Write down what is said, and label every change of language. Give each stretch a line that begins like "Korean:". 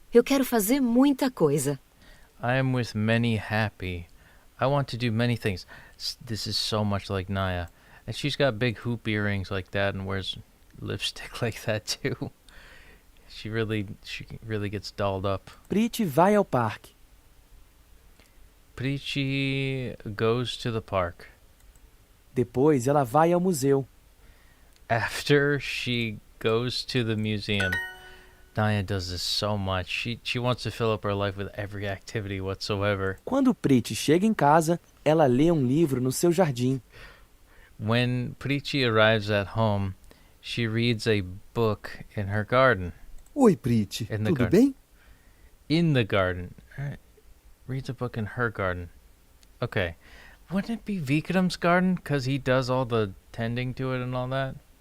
Portuguese: Eu quero fazer muita coisa.
English: I am with many happy. I want to do many things. This is so much like Naya. And she's got big hoop earrings like that and wears lipstick like that too. She really gets dolled up.
Portuguese: Priti vai ao parque.
English: Preeti goes to the park.
Portuguese: Depois ela vai ao museu.
English: After she goes to the museum. Naya does this so much. She wants to fill up her life with every activity whatsoever.
Portuguese: Quando Priti chega em casa, ela lê um livro no seu jardim.
English: When Preeti arrives at home, she reads a book in her garden.
Portuguese: Oi, Priti,
English: In the
Portuguese: tudo
English: garden.
Portuguese: bem?
English: In the garden. Alright. Reads a book in her garden. Okay. Wouldn't it be Vikram's garden? Because he does all the tending to it and all that?